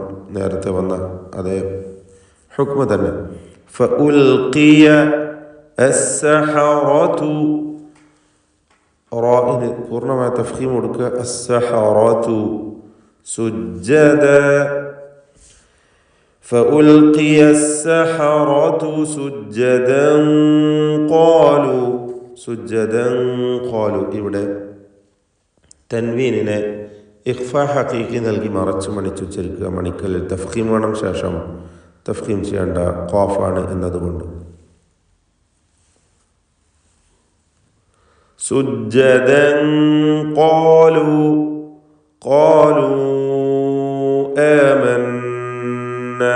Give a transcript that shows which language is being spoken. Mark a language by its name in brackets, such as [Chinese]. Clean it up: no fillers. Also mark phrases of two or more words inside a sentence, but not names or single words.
[Malayalam] നേരത്തെ വന്ന അതേ ഹുക്മ തന്നെ. [Arabic] فألقي السحرة, [Malayalam] റാഇന് പൂർണ്ണമായ തഫ്ഖീം കൊടുക്കുക. [Arabic] السحرة سجدا. فألقي السحرة سجدا قالوا سجدا قالوا. [Malayalam] ഇവിടെ തൻവീനിനെ [Arabic] إخفاء حقيقي [Malayalam] നൽകി മറച്ച് മണിച്ചുച്ചരിക്കുക. മണിക്കലിൽ തഫ്ഖീം വേണം, ശേഷം തഫ്ഖീം ചെയ്യേണ്ട ഖാഫാണ് എന്നതുകൊണ്ട്. [Arabic] سجدا قالوا آمنا.